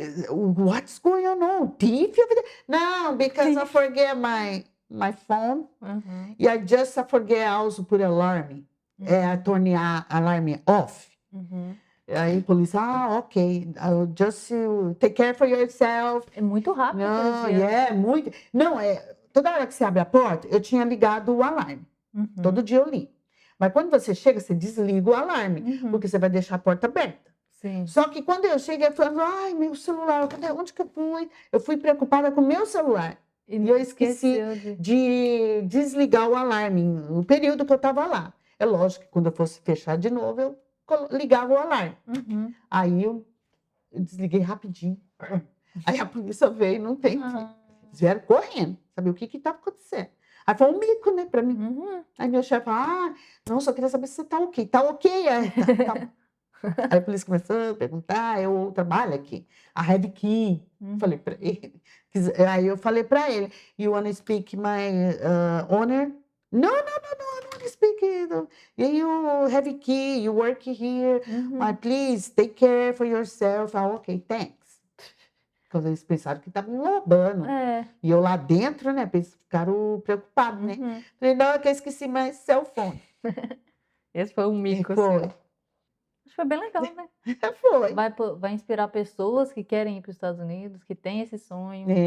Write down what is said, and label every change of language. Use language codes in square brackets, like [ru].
[en] What's going on? Thief? No, because I forget my phone. Uhum. E I just forget also put alarm. Turn alarm off. Uhum. [pt] Aí a polícia, [en] ok, just take care for yourself. [pt] É muito rápido Não, aqueles dias. muito. Não, toda hora que você abre a porta, eu tinha ligado o alarme. Uhum. Todo dia eu ligo. Mas quando você chega, você desliga o alarme, Uhum. porque você vai deixar a porta aberta. Sim. Só que quando eu cheguei, eu falei, ai, meu celular, onde que eu fui? Eu fui preocupada com o meu celular. E eu esqueci Esqueceu de desligar o alarme no período que eu estava lá. É lógico que quando eu fosse fechar de novo, eu ligava o alarme. Uhum. Aí eu desliguei rapidinho. Aí a polícia veio e não tem. Eles vieram correndo, saber o que estava acontecendo. Aí foi um mico, né, para mim. Uhum. Aí meu chefe falou, não, só queria saber se você tá ok. Tá ok? Tá. Aí a polícia começou a perguntar, eu trabalho aqui. [en] I have key. [pt] Falei para ele. Aí eu falei para ele, [en] you want to speak my owner? No, I don't want to speak. You have key, you work here. But please, take care for yourself. Ok, thanks. [pt] Porque eles pensaram que estavam me roubando. E eu lá dentro, né, ficaram preocupados, né? Falei, não, é que eu esqueci mais cell phone. Esse foi um mico, Foi. assim. Acho que foi bem legal, né? Foi. Vai inspirar pessoas que querem ir para os Estados Unidos, que têm esse sonho.